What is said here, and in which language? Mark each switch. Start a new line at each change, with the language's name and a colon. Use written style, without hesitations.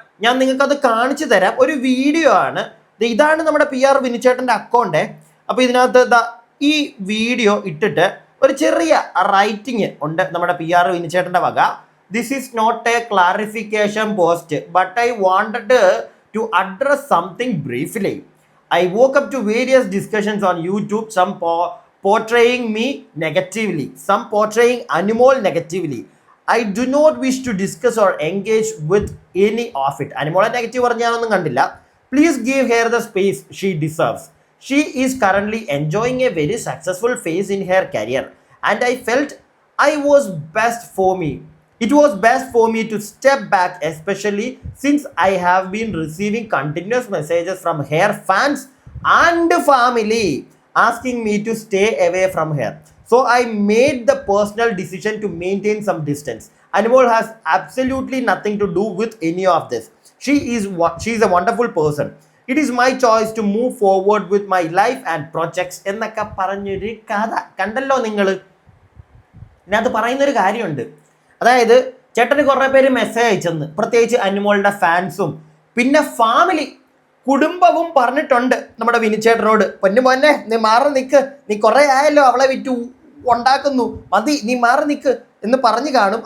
Malayalam: ഞാൻ നിങ്ങൾക്കത് കാണിച്ചു തരാം. ഒരു വീഡിയോ ആണ്. ഇതാണ് നമ്മുടെ PR വിനുചേട്ടൻ്റെ അക്കൗണ്ട്. അപ്പോൾ ഇതിനകത്ത് ഈ വീഡിയോ ഇട്ടിട്ട് ഒരു ചെറിയ റൈറ്റിംഗ് ഉണ്ട് നമ്മുടെ PR വിനുചേട്ടൻ്റെ വക.
English: This is not a clarification post but I wanted to address something briefly. I woke up to various discussions on YouTube, some portraying me negatively, some portraying Anmol negatively. I do not wish to discuss or engage with any of it.
Malayalam: Anmol negative പറഞ്ഞാനൊന്നും കണ്ടില്ല.
English: Please give her the space she deserves. She is currently enjoying a very successful phase in her career and I felt it was best for me to step back, especially since I have been receiving continuous messages from her fans and family asking me to stay away from her. So I made the personal decision to maintain some distance. Anmol has absolutely nothing to do with any of this. She is a wonderful person. It is my choice to move forward with my life and projects.
Malayalam: എന്നൊക്കെ പറഞ്ഞൊരു കഥ കണ്ടല്ലോ നിങ്ങൾ. ഇതിനകത്ത് പറയുന്നൊരു കാര്യമുണ്ട്. അതായത് ചേട്ടന് കുറേ പേര് മെസ്സേജ് അയച്ചെന്ന്, പ്രത്യേകിച്ച് അനുമോളുടെ ഫാൻസും പിന്നെ ഫാമിലി കുടുംബവും പറഞ്ഞിട്ടുണ്ട് നമ്മുടെ വിനുചേട്ടനോട്, പൊന്നുമോനെ നീ മാറി നിൽക്ക്, നീ കുറേ ആയല്ലോ അവളെ വിറ്റ് ഉണ്ടാക്കുന്നു, മതി നീ മാറി നിൽക്ക് എന്ന് പറഞ്ഞു കാണും.